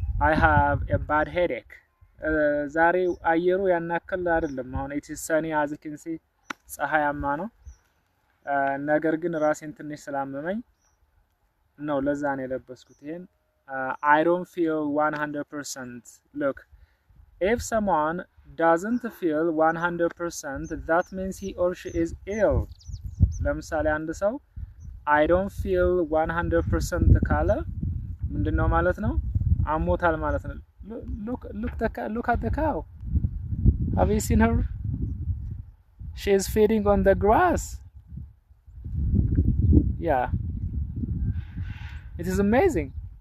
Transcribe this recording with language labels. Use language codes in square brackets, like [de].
[en] I have a bad headache. [am] ዛሬ አየሩ ያናከል አይደለም። አሁን [en] it is sunny as you can see. [am] ፀሐያማ ነው። ነገር ግን ራሴን ትንሽ ስላመመኝ ነው ለዛ ነው የለበስኩት ይሄን። [en] I don't feel 100%. Look, if someone doesn't feel 100%, that means he or she is ill. [am] ለምሳሌ አንድ ሰው [en] I don't feel 100% [am] ካለ ምንድነው ማለት ነው? አሞታል ማለት ነው። [en] Look at the cow. Have you seen her? She is feeding on the grass. Yeah. It is amazing.